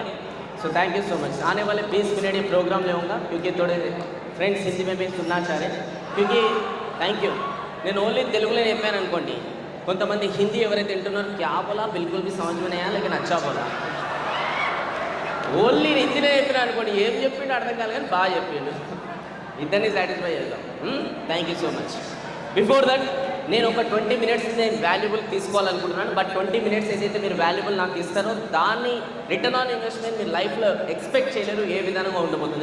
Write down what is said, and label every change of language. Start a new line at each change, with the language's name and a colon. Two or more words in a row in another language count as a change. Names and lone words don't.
English: so thank you so much.
Hindi: आने वाले 20 मिनट ये प्रोग्राम ले होगा क्योंकि थोड़े फ्रेंड्स हिंदी में भी सुनना चाह रहे क्योंकि
English: thank you.
Telugu: నేను ఓన్లీ తెలుగులో చెప్పాను అనుకోండి, కొంతమంది హిందీ ఎవరైతే వింటున్నారో
Hindi: क्या बोला बिल्कुल भी समझ में नहीं आया लेकिन अच्छा बोला.
Telugu: ఓన్లీ హిందీలో చెప్పినా అనుకోండి, ఏం చెప్పిండు అర్థం కాదు కానీ బాగా చెప్పిండు. ఇద్దరిని సాటిస్ఫై చేద్దాం.
English: thank you so much.
Telugu: బిఫోర్ దట్ నేను ఒక 20 మినిట్స్ నేను వాల్యుబుల్ తీసుకోవాలనుకుంటున్నాను. బట్ 20 మినిట్స్ ఏదైతే మీరు వాల్యుబుల్ నాకు ఇస్తారో దాన్ని
English: return on investment
Telugu: మీరు లైఫ్లో ఎక్స్పెక్ట్ చేయలేరు ఏ విధంగా ఉండబోతుంది.